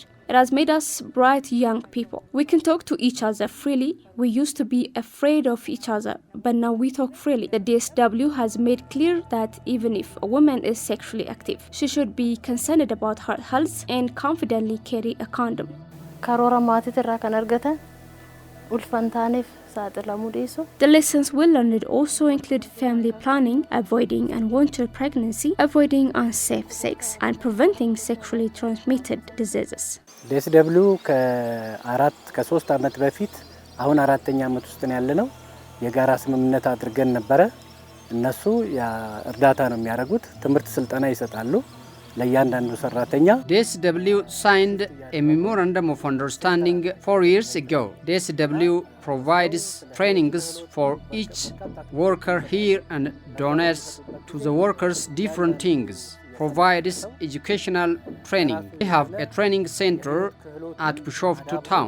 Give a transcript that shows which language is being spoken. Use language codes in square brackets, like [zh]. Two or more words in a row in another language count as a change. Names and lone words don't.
[en] It has made us bright young people. We can talk to each other freely. We used to be afraid of each other, but now we talk freely. The DSW has made clear that even if a woman is sexually active, she should be concerned about her health and confidently carry a condom. [om] Karoora maatiitirraa kan argatan ulfaantaniif saaxilamuu dhiisu. [en] The lessons we learned also include family planning, avoiding unwanted pregnancy, avoiding unsafe sex, and preventing sexually transmitted diseases. [am] DSW ከ3 ዓመት በፊት አሁን 4ኛ ዓመት ውስጥ ነው ያለነው የጋራ ስምምነት አድርገን ነበር። እነሱ እርዳታ ነው የሚያደርጉት፣ ትምህርት ስልጠና ይሰጣሉ ለእያንዳንዱ ሰራተኛ። [en] DSW signed a memorandum of understanding 4 years ago. DSW provides trainings for each worker here and donates to the workers different things. Provides educational training. They have a training center at Bishoftu town.